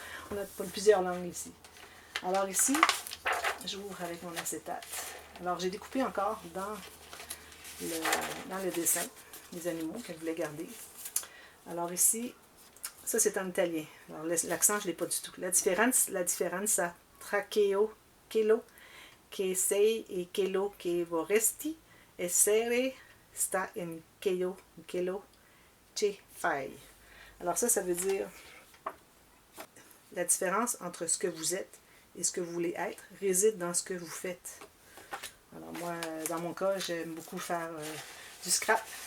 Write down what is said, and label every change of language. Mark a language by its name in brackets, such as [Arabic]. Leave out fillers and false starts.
[French] On a plusieurs langues ici. Alors ici, j'ouvre avec mon acétate. Alors, j'ai découpé encore dans le dessin les animaux qu'elle voulait garder. Alors ici, ça c'est en italien. Alors l'accent, je ne l'ai pas du tout. La différence [Italian] tra quello che sei e quello che vorresti essere sta in quello che fai. [French] Alors ça veut dire la différence entre ce que vous êtes et ce que vous voulez être réside dans ce que vous faites. Alors moi, dans mon cas, j'aime beaucoup faire du scrap.